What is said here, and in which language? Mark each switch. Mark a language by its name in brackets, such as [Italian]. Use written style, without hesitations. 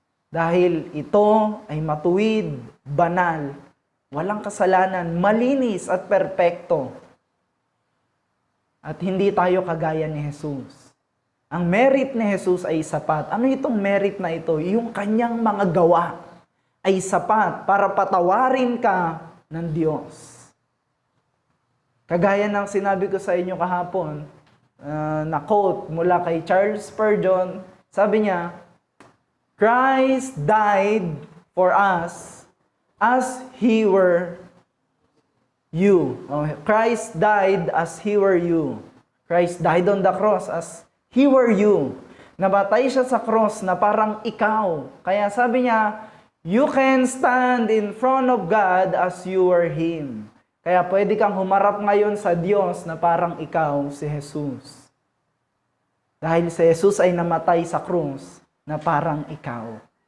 [Filipino] Dahil ito ay matuwid, banal, walang kasalanan, malinis at perpekto. At hindi tayo kagaya ni Jesus. Ang merit ni Jesus ay sapat. Ano itong merit na ito? Yung Kanyang mga gawa ay sapat para patawarin ka ng Diyos. Kagaya ng sinabi ko sa inyo kahapon, na quote mula kay Charles Spurgeon, sabi niya, [English] Christ died for us as He were you. Christ died as He were you. Christ died on the cross as He were you. [Filipino] Nabatay siya sa cross na parang ikaw. Kaya sabi niya, [English] you can stand in front of God as you were Him. [Filipino] Kaya pwede kang humarap ngayon sa Diyos na parang ikaw si Jesus. Dahil si Jesus ay namatay sa krus na parang ikaw.